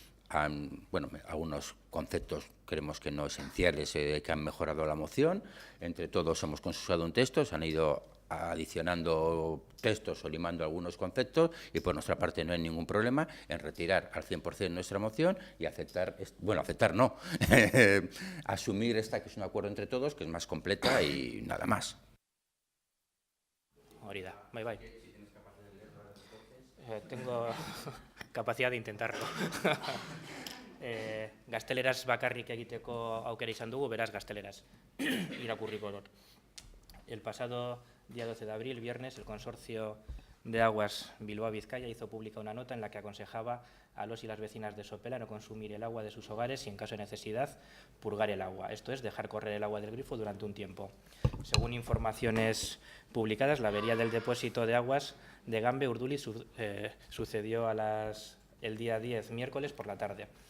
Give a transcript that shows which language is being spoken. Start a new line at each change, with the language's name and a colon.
Spanish: han, bueno, algunos conceptos creemos que no esenciales que han mejorado la moción, entre todos hemos consensuado un texto, se han ido adicionando textos o limando algunos conceptos y por nuestra parte no hay ningún problema en retirar al 100% nuestra moción y aceptar, bueno, aceptar no, asumir esta que es un acuerdo entre todos, que es más completa y nada más.
Basque: Hori da, bai.
Spanish: Tengo capacidad de intentarlo.
Basque: Gazteleraz bakarrik egiteko aukera izan dugu, beraz gazteleraz irakurriko dut.
Spanish: El pasado día 12 de abril, viernes, el Consorcio de Aguas Bilbao Vizcaya hizo pública una nota en la que aconsejaba a los y las vecinas de Sopela no consumir el agua de sus hogares y, en caso de necesidad, purgar el agua. Esto es, dejar correr el agua del grifo durante un tiempo. Según informaciones publicadas, la avería del depósito de aguas de Gambe, Urduliz, sucedió el día 10, miércoles, por la tarde.